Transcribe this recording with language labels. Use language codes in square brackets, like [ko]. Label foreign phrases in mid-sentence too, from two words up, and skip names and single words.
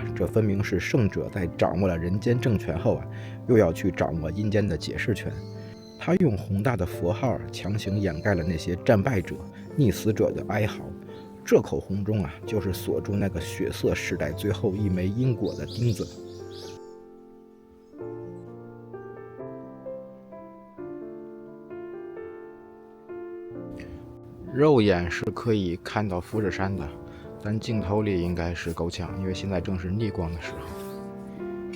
[zh] 這分明是聖者在掌握了人間政權後啊，又要去掌握陰間的解釋權。他用宏大的佛號強行掩蓋了那些戰敗者、溺死者的哀嚎。這口紅鐘啊，就是鎖住那個血色時代最後一枚因果的釘子。肉眼是可以看到富士山的，但镜头里应该是够呛，因为现在正是逆光的时候。